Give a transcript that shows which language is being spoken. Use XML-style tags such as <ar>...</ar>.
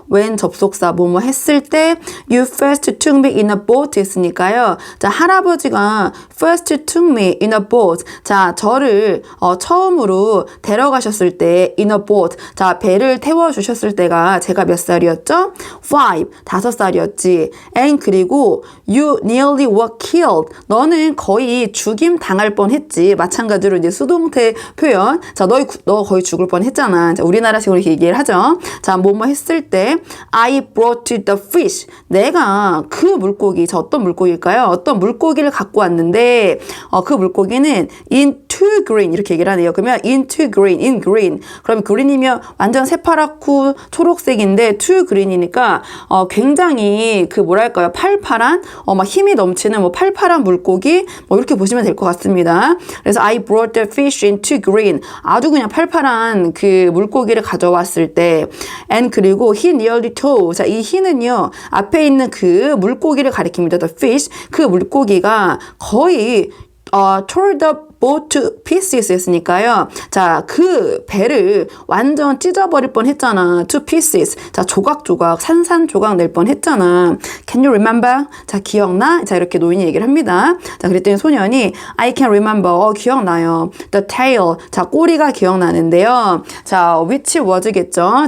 <en>when</en> <ko>접속사 뭐뭐 했을 때</ko> <en>You first took me in a boat</en> <ko>했으니까요. 자, 할아버지가</ko> <en>first took me in a boat.</en> <ko>자, 저를 처음으로 데려가셨을 때</ko> <en>in a boat.</en> <ko>자, 배를 태워주셨을 때가 제가 몇 살이었죠? 5살이었지.</ko> <en>And</en> <ko>그리고</ko> <en>you nearly were killed.</en> <ko>너는 거의 죽임 당할 뻔했지. 마찬가지로 이제 수동태 표현. 자, 너 거의 죽을 뻔했잖아. 자, 우리나라식으로 이렇게 얘기를 하죠. 자, 뭐뭐 했을 때</ko> <en>I brought the fish.</en> <ko>내가 그 물고기, 저 어떤 물고기일까요? 어떤 물고기를 갖고 왔는데 그 물고기는</ko> <en>into into green</en> <ko>이렇게 얘기를 하네요. 그러면</ko> <en>into green, in green.</en> <ko>그럼 green이면 완전 새파랗고 초록색인데 to green이니까 굉장히 그 뭐랄까요? 팔팔한 막 힘이 넘치는 뭐 팔팔한 물고기 뭐 이렇게 보시면 될 것 같습니다. 그래서</ko> <en>I brought the fish into green.</en> <ko>아주 그냥 팔팔한 그 물고기를 가져왔을 때 and 그리고</ko> <en>he nearly tore.</en> <ko>자, 이 he는요. 앞에 있는 그 물고기를 가리킵니다.</ko> <en>The fish.</en> <ko>그 물고기가 거의</ko> <en>tore the boat to pieces</en> <ko>했으니까요. 자, 그 배를 완전 찢어버릴 뻔 했잖아.</ko> <en>to pieces.</en> <ko>자, 조각조각, 산산조각 낼 뻔 했잖아.</ko> <en>Can you remember?</en> <ko>자, 기억나? 자, 이렇게 노인이 얘기를 합니다. 자, 그랬더니 소년이</ko> <en>I can remember.</en> <ko>기억나요.</ko> <en>The tail.</en> <ko>자, 꼬리가 기억나는데요. 자,</ko> <en>which was</en> <ko>겠죠.</ko>